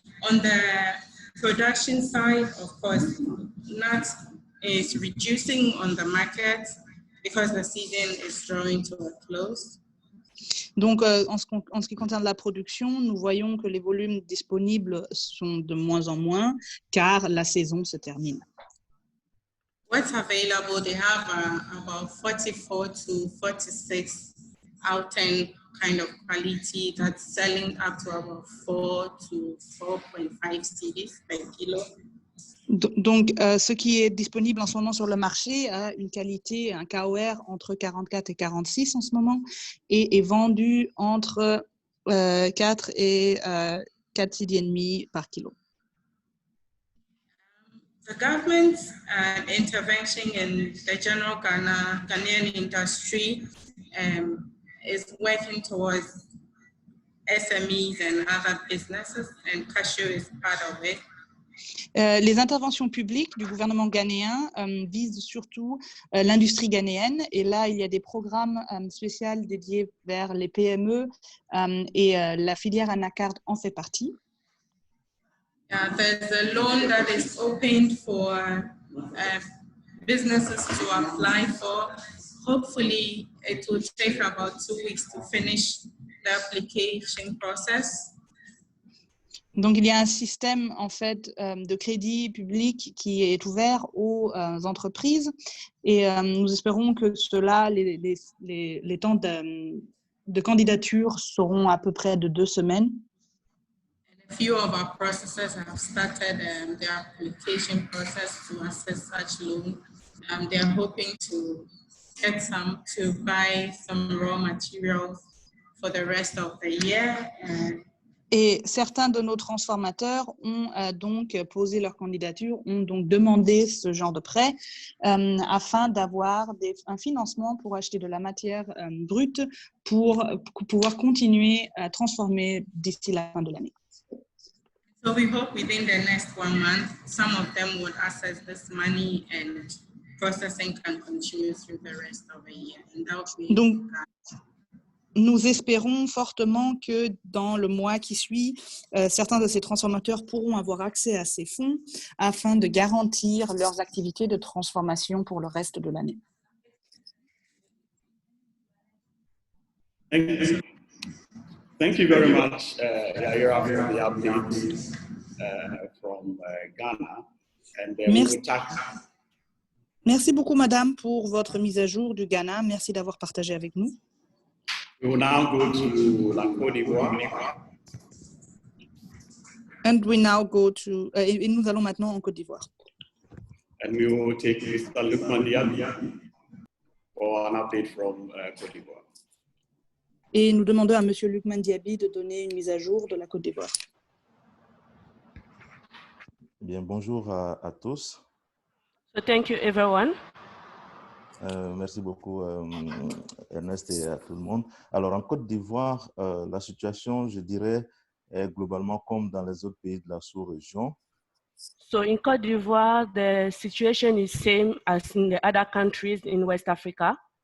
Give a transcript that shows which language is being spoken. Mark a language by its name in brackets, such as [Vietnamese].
[English] On the production side, of course, nuts is reducing on the market because the season is drawing to a close. [French] Donc, en ce qui concerne la production, nous voyons que les volumes disponibles sont de moins en moins car la saison se termine. [English] What's available, they have about 44 to 46 out 10 kind of quality that's selling up to about 4 to 4.5 cedis per kilo. [French] Donc, ce qui est disponible en ce moment sur le marché a une qualité, un KOR entre 44 et 46 en ce moment et est vendu entre 4 et 4 cedis et demi par kilo. [English] The government intervention in the general Ghanaian industry is working towards SMEs and other businesses, and cashew is part of it. [French] Les interventions publiques du gouvernement ghanéen visent surtout l'industrie ghanéenne et là, il y a des programmes spéciaux dédiés vers les PME et la filière anacarde en fait partie. [English] There's a loan that is opened for businesses to apply for. Hopefully, it will take about 2 weeks to finish the application process. [French] Donc, il y a un système en fait de crédit public qui est ouvert aux entreprises et nous espérons que cela, les temps de candidature seront à peu près de 2 semaines. [English] A few of our processors have started their application process to access such loan. They're hoping to get some to buy some raw materials for the rest of the year. [French] Et certains de nos transformateurs ont donc posé leur candidature, ont donc demandé ce genre de prêt afin d'avoir un financement pour acheter de la matière brute pour pouvoir continuer à transformer d'ici la fin de l'année. [English] So we hope within the next 1 month, some of them will access this money and processing can continue through the rest of the year. And that will be [French] donc, nous espérons fortement que dans le mois qui suit, certains de ces transformateurs pourront avoir accès à ces fonds afin de garantir leurs activités de transformation pour le reste de l'année. [English] Thank you very much, Yaira, for the update from Ghana. And we will tackle. [French] Merci beaucoup, madame, pour votre mise à jour du Ghana. Merci d'avoir partagé avec nous. [English] We will now go to la Côte d'Ivoire. And we now go to, [French] et nous allons maintenant en Côte d'Ivoire. [English] And we will take Mr. Lukman Diaby for an update from Côte d'Ivoire. [French] Et nous demandons à monsieur Lukman Diaby de donner une mise à jour de la Côte d'Ivoire. Bien, bonjour à tous. [English] So thank you, everyone. [French] Merci beaucoup, Ernest, et à tout le monde. Alors, en Côte d'Ivoire, la situation, je dirais, est globalement comme dans les autres pays de la sous-région. [English] So in Côte d'Ivoire, the situation is same as in the other countries in West Africa.